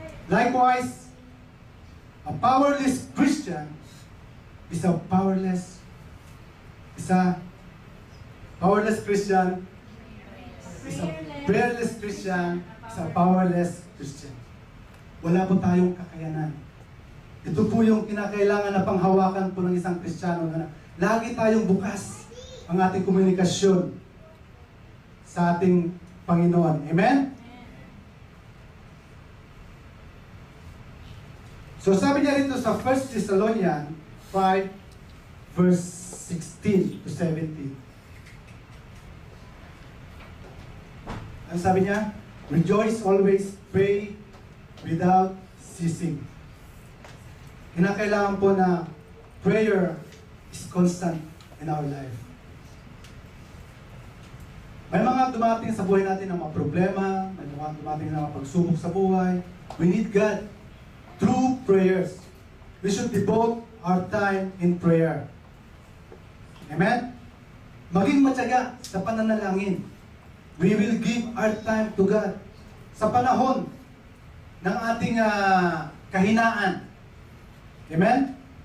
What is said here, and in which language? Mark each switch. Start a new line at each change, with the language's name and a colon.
English: Likewise, a powerless Christian is a powerless Christian, is a prayerless Christian, is a powerless Christian.
Filipino: Wala po tayong kakayanan. Ito po yung kinakailangan na panghawakan po ng isang Kristiyano na lagi tayong bukas ang ating komunikasyon sa ating Panginoon. Amen? So sabi niya rito sa 1 Thessalonians 5 verse 16 to 17. Ano sabi niya?
English: Rejoice always, pray without ceasing.
Filipino: Kinakailangan po na
English: prayer is constant in our life.
Filipino: May mga dumating sa buhay natin ng mga problema, may mga dumating ng mga pagsubok sa buhay.
English: We need God through prayers. We should devote our time in prayer.
Filipino: Amen? Maging matyaga sa pananalangin.
English: We will give our time to God
Filipino: sa panahon ng ating kahinaan.
English: Amen?